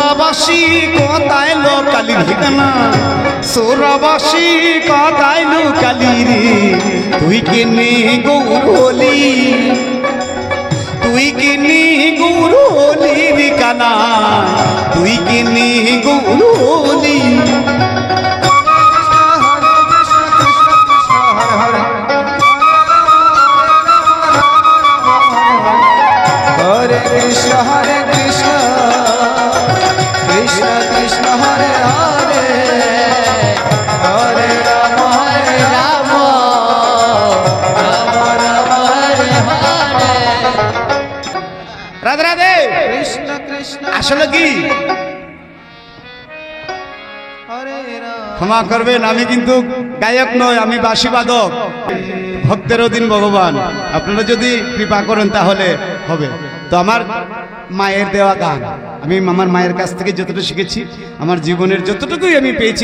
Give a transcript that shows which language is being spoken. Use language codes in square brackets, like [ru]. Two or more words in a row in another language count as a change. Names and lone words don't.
[bn] সোরাবাসী কথায় লোকালি ঠিকানা সোরাবাসী কথায় লোকালি রে তুই কিনে গৌর হলি তুই কিনে গৌর হলি রে কানা তুই কিনে গৌর হলি [hi] हरे कृष्ण कृष्ण कृष्ण हरे हरे हरे राम राम राम हरे हरे राधे राधे कृष्ण कृष्ण [bn] আসলে কি [hi] हरे राम [bn] ক্ষমা করবেন আমি কিন্তু গায়ক নই আমি বাঁশি বাদক ভক্তের অধীন ভগবান আপনারা যদি কৃপা করেন তাহলে হবে তো আমার মায়ের দেওয়া গান আমি আমার মায়ের কাছ থেকে যতটুকু শিখেছি আমার জীবনের যতটুকুই আমি পেয়েছি